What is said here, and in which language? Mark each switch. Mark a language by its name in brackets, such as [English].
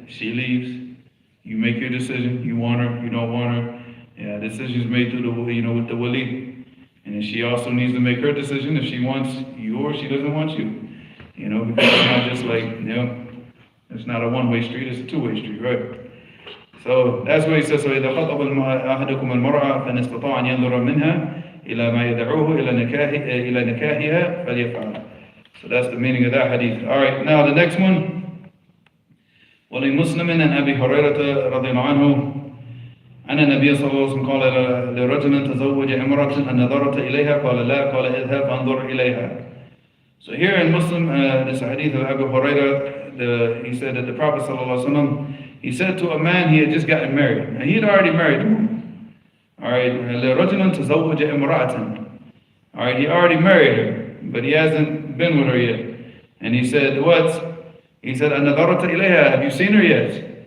[English] She leaves, you make your decision, you want her, you don't want her. Yeah, decisions made through the, you know, with the wali. And then she also needs to make her decision if she wants you or she doesn't want you. You know, because it's not just like, you know, it's not a one-way street, it's a two-way street, right? So that's what he says, [Arabic] وَإِذَا خَطَبَ أَحَدُكُمُ الْمَرْأَةَ فَإِنِ اسْتَطَاعَ أَنْ يَنْظُرَ مِنْهَا إِلَى مَا يَدْعُوهُ إِلَى نِكَاحِهَا فَلْيَفْعَلْ. [English] So that's the meaning of that hadith. All right, now the next one. [Arabic] وَلِمُسْلِمٍ عن أبي هريرة رضي الله عنه أن النبي صلى الله عليه وسلم قال لرجل تزوج امرأة أن نظرت إليها قال لا قال اذهب فانظر إليها. [English] So here in Muslim, this hadith of Abu Hurairah, he said that the Prophet sallallahu alaihi wasallam, he said to a man he had just gotten married. And he had already married a woman. All right, [Arabic] لرجل تزوج امرأة. [English] All right, he already married her, but he hasn't been with her yet. And he said, what? He said, [Arabic] أن نظرت إليها, [English] have you seen her yet?